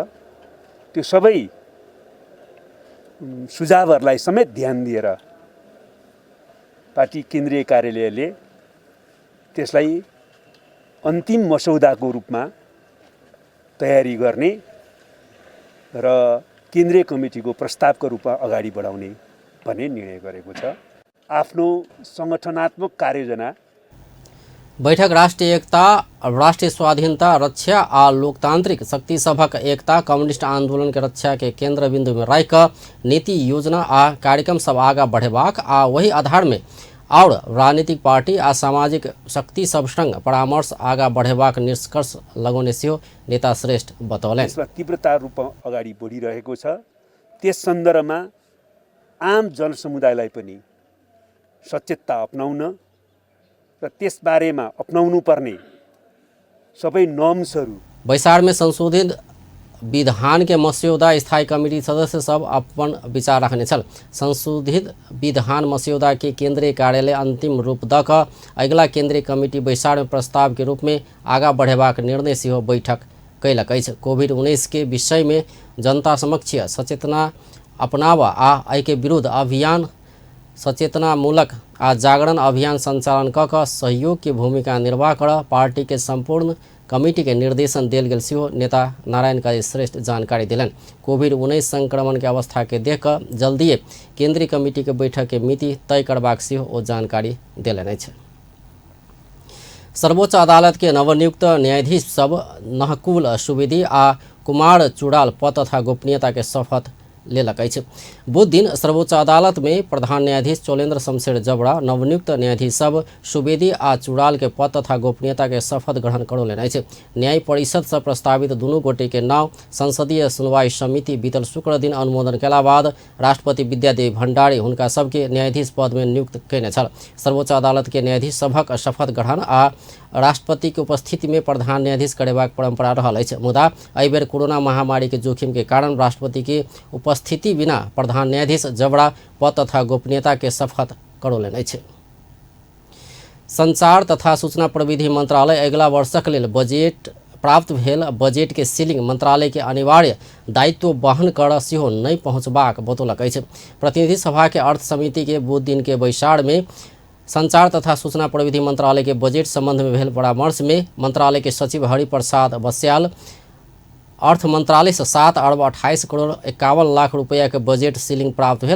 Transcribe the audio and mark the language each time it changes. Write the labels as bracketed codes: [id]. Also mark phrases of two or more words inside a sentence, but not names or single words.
[ne] त्यो सबै सुझावहरूलाई समेत ध्यान दिएर पार्टी केन्द्रीय कार्यालयले त्यसलाई अन्तिम मसौदाको रूपमा तयारी गर्ने र केन्द्रीय कमिटीको प्रस्तावको रूपमा अगाडि बढाउने भन्ने निर्णय गरेको छ। आफ्नो संगठनात्मक कार्ययोजना [mai] बैठक राष्ट्रीय एकता, राष्ट्रीय स्वाधीनता रक्षा आ लोकतांत्रिक शक्ति सभक एकता, कम्युनिस्ट आंदोलन के रक्षा के केंद्र बिंदु में राखि कऽ नीति योजना आ कार्यक्रम सब आगा बढ़ेबाक आ वही आधार में और राजनीतिक पार्टी आ सामाजिक शक्ति सब संग परामर्श आगा बढ़ेबाक निष्कर्ष लगौने सेहो नेता श्रेष्ठ बतौलनि। [ne] यसमा तीव्रता रूपमा अगाडि बढिरहेको छ। त्यस सन्दर्भमा आम जनसमुदायलाई पनि सचेतता अपनाउन र त्यस बारेमा अपनाउनु पर्ने सबै नर्म्सहरू। [mai] बैसार में संशोधित विधान के मस्यौदा स्थायी कमेटी सदस्य सब अपन विचार रखने छल। संशोधित विधान मस्यौदा के केंद्रीय कार्यालय अंतिम रूप द क अगिला केंद्रीय कमेटी बैसार में प्रस्ताव के रूप में आगा बढ़ेबाक निर्णय सेहो बैठक कैलक अछि। कोविड-19 के विषय में जनता समक्ष सचेतना अपनावा आ एहि के विरुद्ध अभियान सचेतनामूलक आ जागरण अभियान संचालन क सहयोग की भूमिका निर्वाह कर पार्टी के संपूर्ण कमिटी के निर्देशन देल गेल सेहो नेता नारायण काजी श्रेष्ठ जानकारी दिलन। कोविड-19 संक्रमण के अवस्था के देख कर जल्दिए केंद्रीय कमिटी के बैठक के मिति तय करबाक सेहो ओ जानकारी दिलन अछि। सर्वोच्च अदालत के नवनियुक्त न्यायाधीश सब नहकुल सुवेदी आ कुमार चुड़ाल पद तथा गोपनीयता के शपथ लेलक अछि। बुध दिन सर्वोच्च अदालत में प्रधान न्यायाधीश चोलेन्द्र शमशेर जबड़ा नवनियुक्त न्यायाधीश सब सुवेदी आ चुड़ाल के पद तथा गोपनीयता के शपथ ग्रहण करौलनि अछि। न्याय परिषद से प्रस्तावित दुनू गोटे के नाम संसदीय सुनवाई समिति बीतल शुक्र दिन अनुमोदन केला बाद राष्ट्रपति विद्यादेवी भण्डारी हुनका सबके न्यायाधीश पद में नियुक्त कयने छल। सर्वोच्च अदालत के न्यायाधीश सभक शपथ ग्रहण आ राष्ट्रपति के उपस्थिति में प्रधान न्यायाधीश करेबाक परंपरा रहल अछि। मुदा एहि बेर कोरोना महामारी के जोखिम के कारण राष्ट्रपति के उपस्थिति बिना प्रधान न्यायाधीश जबड़ा पद तथा गोपनीयता के शपथ करौलनि अछि। संचार तथा सूचना प्रविधि मंत्रालय अगिला वर्षक लेल बजेट प्राप्त भेल बजेट के सीलिंग मंत्रालय के अनिवार्य दायित्व वहन कर सेहो नहीं पहुँचबाक बतौलक अछि। प्रतिनिधि सभा के अर्थ समिति के बुध दिन के बैसार में संचार तथा सूचना प्रविधि मंत्रालय के बजेट संबंध में भेल परामर्श में मंत्रालय के सचिव हरिप्रसाद बस्याल अर्थ मंत्रालय से 7 अरब 28 करोड़ 51 लाख रुपया के [en] budget ceiling [mai] प्राप्त भेल।